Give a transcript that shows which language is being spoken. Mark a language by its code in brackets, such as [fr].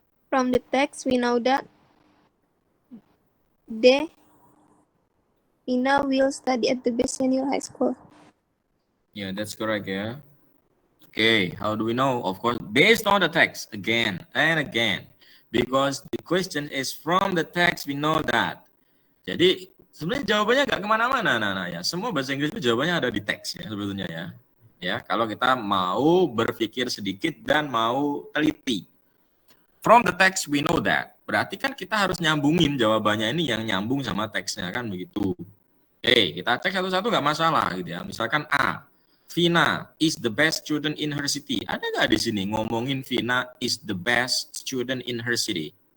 [en] From the text, we know that Ina will study at the best senior high school. Yeah, that's correct, yeah. Okay, how do we know? Of course, based on the text, again and again. Because the question is from the text, we know that. [id] Jadi, sebenarnya jawabannya nggak kemana-mana, Nana ya. Semua bahasa Inggris itu jawabannya ada di teks ya, sebetulnya ya. Ya, kalau kita mau berpikir sedikit dan mau teliti. [en] From the text, we know that. [id] Berarti kan kita harus nyambungin jawabannya ini yang nyambung sama teksnya, kan begitu. Oke, kita cek satu-satu nggak masalah gitu ya. Misalkan [en] A, Vina is the best student in her city. [id] Ada nggak di sini ngomongin [en] Vina is the best student in her city?